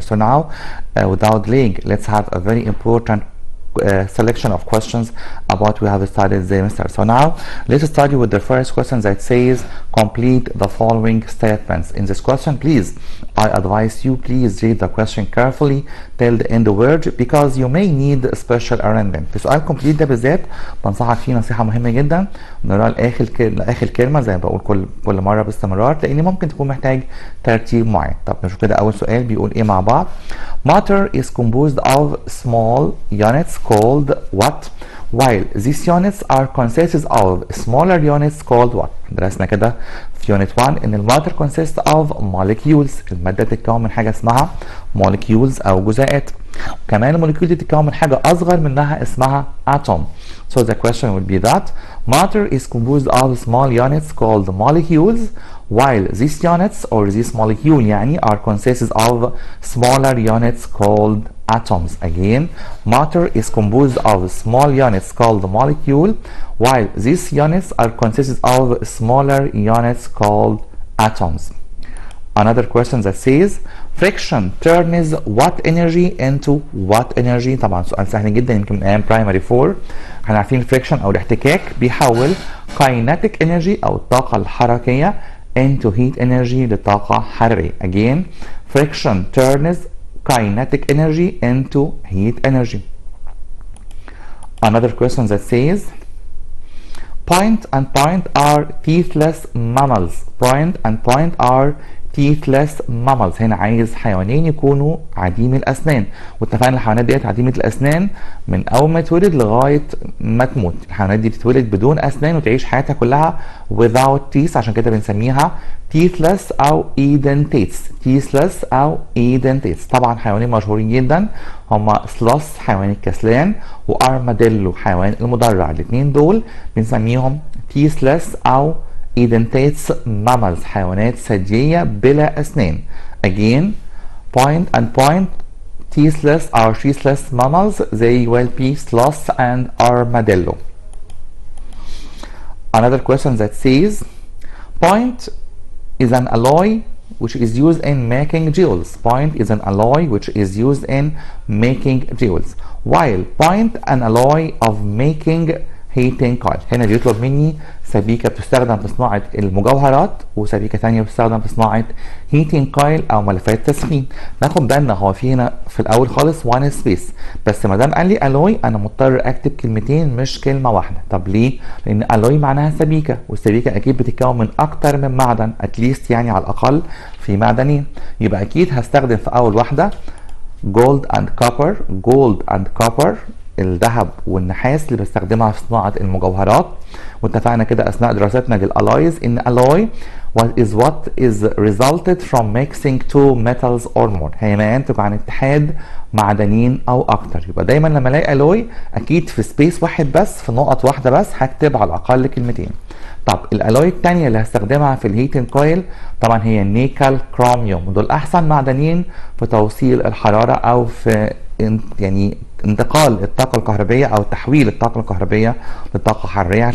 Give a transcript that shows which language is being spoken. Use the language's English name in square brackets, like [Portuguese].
[English] So now without delaying, let's have a very important selection of questions about we have studied the semester. So now let's start with the first question that says complete the following statements. In this question, please, I advise you, please read the question carefully till the end word because you may need special arrangement. [Arabic] في سؤال complete ده بالذات بنصحك فيه نصيحة مهمة جدا نقراه لآخر كلمة زي ما بقول كل مرة باستمرار لأن ممكن تكون محتاج ترتيب معين. طب نشوف كده أول سؤال بيقول إيه مع بعض. [English] Matter is composed of small units called what? While these units are consisted of smaller units called what? [Arabic] درسنا كده في unit 1 ان الماتر [English] consists of molecules. [Arabic] المادة تتكون من حاجة اسمها molecules او جزيئات. كمان الموليكيول دي تتكون من حاجة اصغر منها اسمها atom. [English] So the question would be that matter is composed of small units called molecules while these units or this molecule يعني are consisted of smaller units called atoms. Again, matter is composed of small units called molecule while these units are consisted of smaller units called atoms. Another question that says friction turns what energy into what energy. [Arabic] طبعا سؤال سهل جدا يمكن من ايام primary 4 احنا عارفين الفريكشن او الاحتكاك بيحول [English] kinetic energy [Arabic] او الطاقة الحركية [English] into heat energy [Arabic] لطاقة حرارية. [English] Again, friction turns kinetic energy into heat energy. Another question that says point and point are teethless mammals. Point and point are teethless mammals. [Arabic] هنا عايز حيوانين يكونوا عديم الاسنان واتفقنا الحيوانات ديت عديمه الاسنان من اول ما تولد لغايه ما تموت. الحيوانات دي بتتولد بدون اسنان وتعيش حياتها كلها [English] without teeth [Arabic] عشان كده بنسميها teethless او edentates. teethless او edentates. طبعا حيوانين مشهورين جدا هما سلوث حيوان الكسلان وارماديلو حيوان المدرع. الاثنين دول بنسميهم teethless او edentates mammals حيوانات ثديية بلا أسنان. [English] Again, point and point teethless or teethless mammals they will be sloth and armadillo. Another question that says point is an alloy which is used in making jewels. Point is an alloy which is used in making jewels while point an alloy of making heating coil. [Arabic] هنا بيطلب مني سبيكة بتستخدم في صناعة المجوهرات وسبيكة ثانية بتستخدم في صناعة heating coil أو ملفات تسخين. ناخد بالنا هو في هنا في الأول خالص [English] one space [Arabic] بس ما دام قال لي alloy أنا مضطر أكتب كلمتين مش كلمة واحدة. طب ليه؟ لأن alloy معناها سبيكة والسبيكة أكيد بتتكون من أكتر من معدن [English] at least [Arabic] يعني على الأقل في معدنين. يبقى أكيد هستخدم في أول واحدة [English] gold and copper. gold and copper [Arabic] الذهب والنحاس اللي بستخدمها في صناعة المجوهرات. واتفقنا كده أثناء دراستنا للألايز إن [English] alloy is what is resulted from mixing two metals or more. [Arabic] هي ما ينتج عن اتحاد معدنين أو أكتر. يبقى دايما لما ألاقي alloy أكيد في سبيس واحد بس في نقط واحدة بس هكتب على الأقل كلمتين. طب الألوي التانية اللي هستخدمها في الهيتنج كويل طبعا هي نيكل كروميوم. دول أحسن معدنين في توصيل الحرارة أو في يعني انتقال الطاقة الكهربية أو تحويل الطاقة الكهربية لطاقة حرارية.